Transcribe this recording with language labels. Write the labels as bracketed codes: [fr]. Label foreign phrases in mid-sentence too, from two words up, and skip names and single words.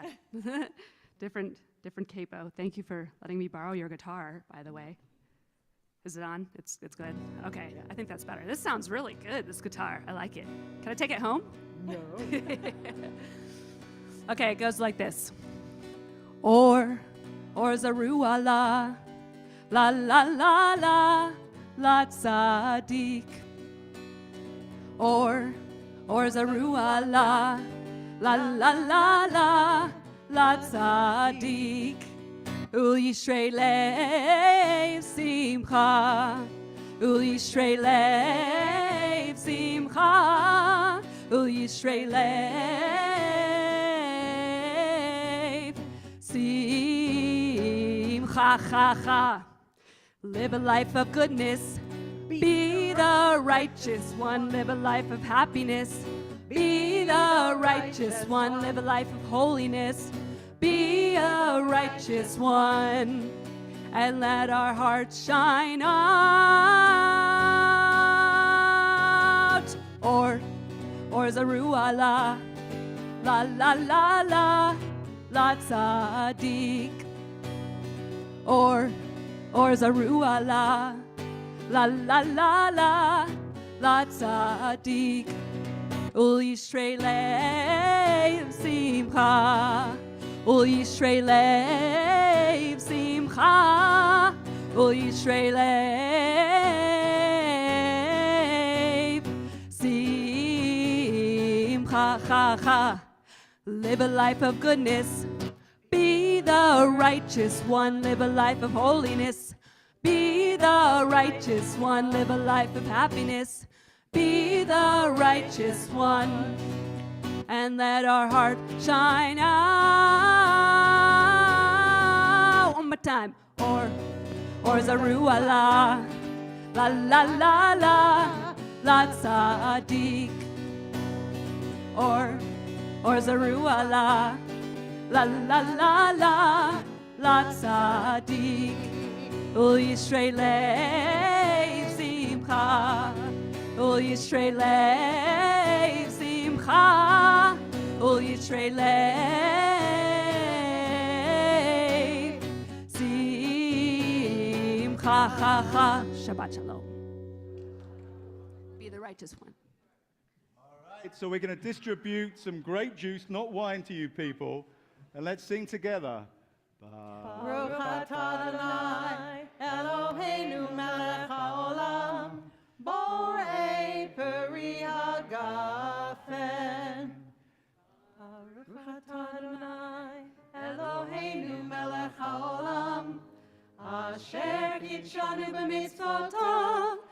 [en] different capo. Thank you for letting me borrow your guitar, by the way. Is it on? It's good. Okay, I think that's better. This sounds really good, this guitar. I like it. Can I take it home? No. Okay, it goes like this. [he] אור זרוע לה, לה לה לה לה, לה צדיק. אור זרוע לה, לה לה לה לה, לה צדיק. ולישרי לב שמחה, ולישרי לב שמחה, ולישרי לב שמחה חה חה. [en] Live a life of goodness, be the righteous one. Live a life of happiness, be the righteous one. Live a life of holiness, be a righteous one. And let our hearts shine out. [he] אור זרוע לה, לה לה לה לה, לה צדיק. אור זרוע לה, לה לה לה לה, לה צדיק. ולישרי לב שמחה, ולישרי לב שמחה, ולישרי לב שמחה חה חה. [en] Live a life of goodness, be the righteous one. Live a life of holiness, be the righteous one. Live a life of happiness, be the righteous one. And let our heart shine out. One more time. [he] אור זרוע לה, לה לה לה לה, לה צדיק. אור זרוע לה, לה לה לה לה, לה צדיק. ולישרי לב שמחה, ולישרי לב שמחה, ולישרי לב שמחה חה חה. שבת שלום. [en] Be the righteous one. So we're going to distribute some grape juice, not wine, to you people. And let's sing together. [he] ברוך אתה אדוני, אלוהינו מלך העולם, בורא פרי הגפן. ברוך אתה אדוני, אלוהינו מלך העולם, אשר קדשנו במצוותיו,